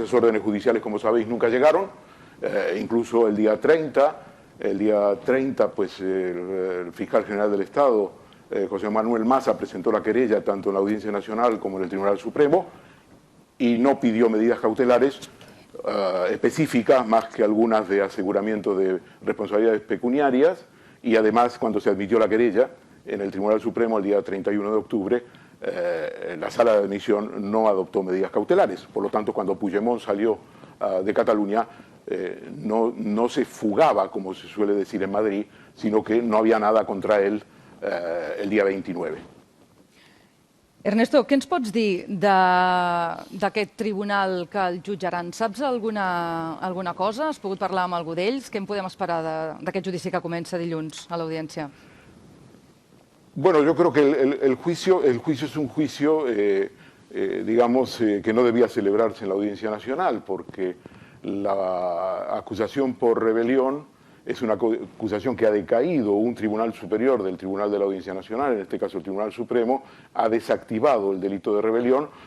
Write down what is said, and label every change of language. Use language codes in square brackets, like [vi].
[es] Esas órdenes judiciales, como sabéis, nunca llegaron, incluso el día 30, pues el fiscal general del Estado, José Manuel Maza, presentó la querella tanto en la Audiencia Nacional como en el Tribunal Supremo, y no pidió medidas cautelares específicas más que algunas de aseguramiento de responsabilidades pecuniarias, y además cuando se admitió la querella en el Tribunal Supremo el día 31 de octubre, la sala de admisión no adoptó medidas cautelares. Por lo tanto, cuando Puigdemont salió de Cataluña, no se fugaba, como se suele decir en Madrid, sino que no había nada contra él el día 29. [ca] Ernesto, què ens pots dir d'aquest tribunal que el jutjaran? Saps alguna cosa? Has pogut parlar amb algú d'ells? Què en podem esperar d'aquest judici que comença dilluns a l'Audiència? [es] Bueno, yo creo que el juicio es un juicio, digamos, que no debía celebrarse en la Audiencia Nacional, porque la acusación por rebelión es una acusación que ha decaído. Un tribunal superior del Tribunal de la Audiencia Nacional, en este caso el Tribunal Supremo, ha desactivado el delito de rebelión.